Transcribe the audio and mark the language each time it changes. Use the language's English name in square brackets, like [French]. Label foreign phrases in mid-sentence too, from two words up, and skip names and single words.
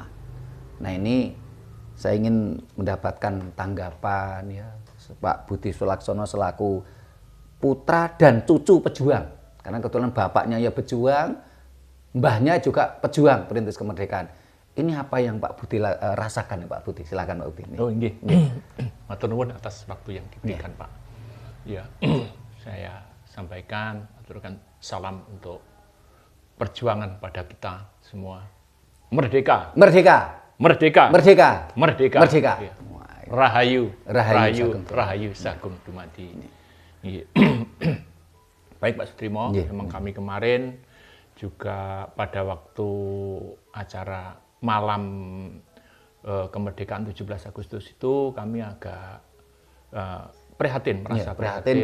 [Indonesian] Nah, ini saya ingin mendapatkan tanggapan ya Pak Budi Sulaksono selaku putra dan cucu pejuang. Karena kebetulan bapaknya ya pejuang, mbahnya juga pejuang perintis kemerdekaan. Ini apa yang Pak Budi rasakan ya Pak Budi? Silakan Pak Budi. Oh, nggih. [Javanese] Matur nuwun [Indonesian] atas waktu yang diberikan, Pak. Ya, saya sampaikan, aturkan salam untuk perjuangan pada kita semua. Merdeka. Merdeka. Merdeka. Merdeka. Merdeka. Merdeka. Ya. Rahayu. Rahayu. [Javanese] Rahayu Sagung Dumadi. [Indonesian] Baik Pak Sutrimo, memang kami kemarin juga pada waktu acara malam kemerdekaan 17 Agustus itu kami agak prihatin, merasa prihatin,